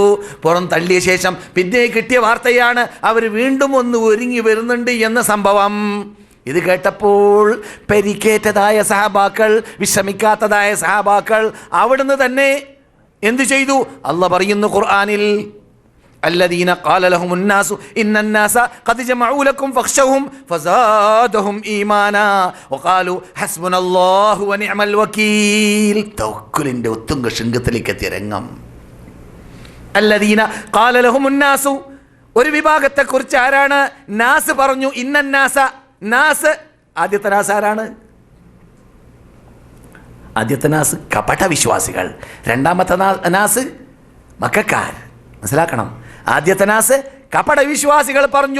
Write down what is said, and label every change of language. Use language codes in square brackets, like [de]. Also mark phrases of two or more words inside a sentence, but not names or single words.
[ml] പുറം തള്ളിയ ശേഷം പിന്നെ കിട്ടിയ വാർത്തയാണ് അവർ വീണ്ടും ഒന്ന് ഒരുങ്ങി വരുന്നുണ്ട് എന്ന സംഭവം. ഇത് കേട്ടപ്പോൾ പരിക്കേറ്റതായ സഹാബാക്കൾ, വിശ്രമിക്കാത്തതായ സഹാബാക്കൾ അവിടുന്ന് തന്നെ എന്തു ചെയ്തു? അല്ലാഹ് പറയുന്നു ഖുർആനിൽ, [ar] الذين قال لهم الناس إن الناس قد جمعوا لكم فاخشوهم فزادهم إيمانا وقالوا حسبنا الله ونعم الوكيل. [ml] തവക്കുലിന്റെ ഉത്തുംഗ ശൃംഗത്തിലേക്ക് എത്തിയ രംഗം. [ar] الذين قال لهم الناس, [ml] ഒരു വിഭാഗത്തെക്കുറിച്ച് ആരാണ് നാസ് പറഞ്ഞു? ഇന്നന്നാസ, നാസ്, ആദ്യത്തെ നാസ് ആരാണ്? ആദ്യത്തെ നാസ് കപട വിശ്വാസികൾ, രണ്ടാമത്തെ നാസ് മക്കക്കാർ. മനസ്സിലാക്കണം, ആദ്യത്തെ നാസ് കപട വിശ്വാസികൾ പറഞ്ഞു.